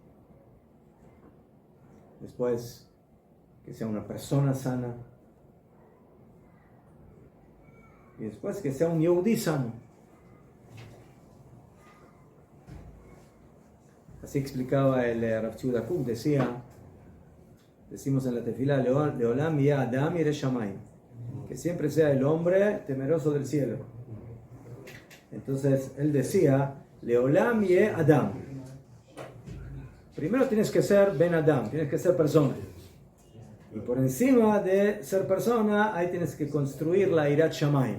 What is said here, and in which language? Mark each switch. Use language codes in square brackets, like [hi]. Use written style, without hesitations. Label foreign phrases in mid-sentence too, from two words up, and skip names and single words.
[es] Después, que sea una persona sana. Y después, que sea un yehudí sano. Así explicaba el Rav Tzviuda Kook, decimos en la tefila, [he] לעולם יהא אדם ירא שמים, [es] que siempre sea el hombre temeroso del cielo. Entonces él decía, [he] לעולם יהא אדם. [es] Primero tienes que ser [he] בן אדם, [es] tienes que ser persona. Y por encima de ser persona, ahí tienes que construir la [he] יראת שמים.